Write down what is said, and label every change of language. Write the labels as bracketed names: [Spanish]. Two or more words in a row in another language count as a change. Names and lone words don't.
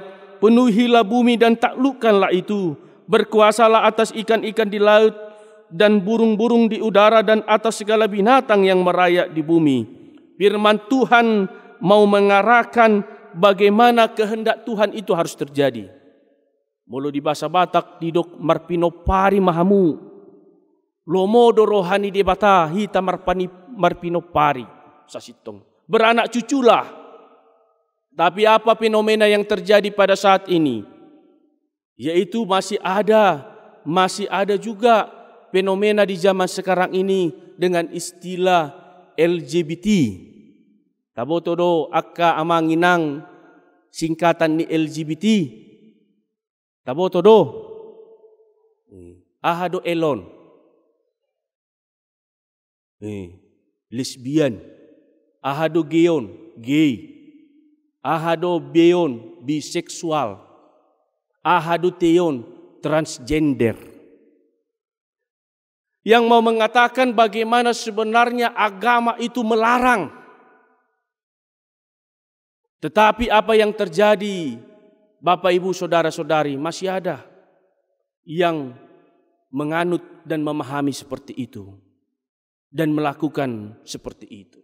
[Indonesian] Penuhilah bumi dan taklukkanlah itu. Berkuasalah atas ikan-ikan di laut dan burung-burung di udara dan atas segala binatang yang merayap di bumi. Firman Tuhan mau mengarahkan bagaimana kehendak Tuhan itu harus terjadi. [Batak Toba] Mulu di bahasa Batak didok marpinopari mahamu. Lomodo rohani debata hita marpinopari sasitong. [Indonesian] Beranak cuculah. Tapi apa fenomena yang terjadi pada saat ini? Yaitu masih ada juga fenomena di zaman sekarang ini dengan istilah LGBT. [Batak Toba] Tabotodo akka amanginang singkatan ni LGBT. Tabotodo ahado elon. Lesbian. Ahado geon, gay. Ahado beon, biseksual. Ahado teon, transgender. [Indonesian] Yang mau mengatakan bagaimana sebenarnya agama itu melarang. Tetapi apa yang terjadi, Bapak, Ibu, Saudara-saudari, masih ada yang menganut dan memahami seperti itu dan melakukan seperti itu.